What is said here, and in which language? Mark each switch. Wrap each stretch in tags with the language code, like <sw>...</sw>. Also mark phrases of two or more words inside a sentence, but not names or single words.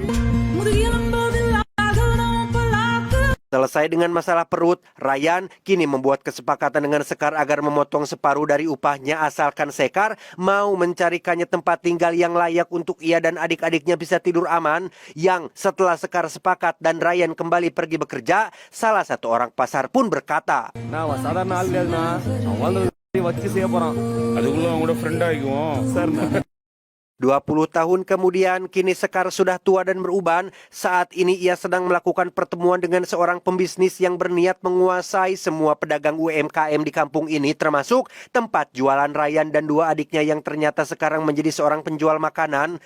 <id>Selesai dengan masalah perut, Ryan kini membuat kesepakatan dengan Sekar agar memotong separuh dari upahnya asalkan Sekar mau mencarikannya tempat tinggal yang layak untuk ia dan adik-adiknya bisa tidur aman. Yang setelah Sekar sepakat dan Ryan kembali pergi bekerja, salah satu orang pasar pun berkata,</id> <ta>அதுக்குள்ள அவங்களோட ஃப்ரெண்ட் ஆகிக்குவோம் சார்</ta> <id>20 tahun kemudian, kini Sekar sudah tua dan beruban. Saat ini ia sedang melakukan pertemuan dengan seorang pembisnis yang berniat menguasai semua pedagang UMKM di kampung ini, termasuk tempat jualan Ryan dan dua adiknya yang ternyata sekarang menjadi seorang penjual makanan.</id>